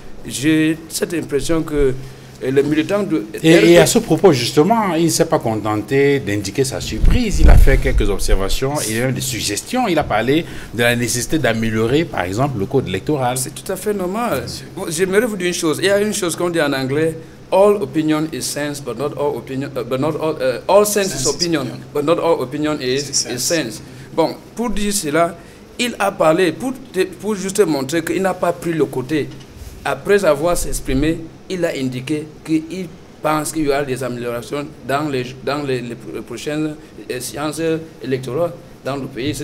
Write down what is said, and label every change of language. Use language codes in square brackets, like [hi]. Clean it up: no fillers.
[fr] J'ai cette impression que les militants de... Et à ce propos, justement, il ne s'est pas contenté d'indiquer sa surprise. Il a fait quelques observations, il a eu des suggestions. Il a parlé de la nécessité d'améliorer, par exemple, le code électoral. C'est tout à fait normal. J'aimerais vous dire une chose. Il y a une chose qu'on dit en anglais. [en] All opinion is sense, but not all opinion. All sense is opinion, but not all opinion is sense. [fr] Bon, pour dire cela, il a parlé pour juste montrer qu'il n'a pas pris le côté. Après avoir s'exprimé, il a indiqué qu'il pense qu'il y aura des améliorations dans les prochaines séances électorales dans le pays.